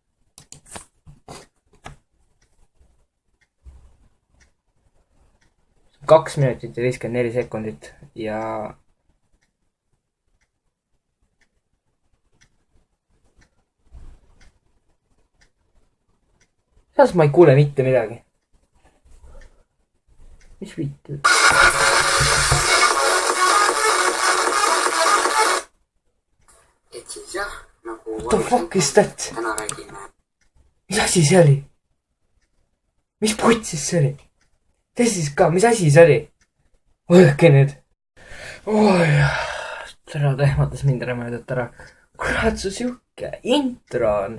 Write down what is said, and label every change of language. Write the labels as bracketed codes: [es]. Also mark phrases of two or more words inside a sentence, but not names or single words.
[et] Kaks minutit ja 54 sekundit ja saas ma ei kuule mitte midagi. Mis vittu? Et siis jah, nagu [en] What the fuck is that? [et] täna räägime. Mis asi see oli? Mis putsis see oli? Testis ka, mis asi see oli? Olge nüüd. Oi, tere ehmatas mind rämedalt ära. Kurat, su siuke intro on.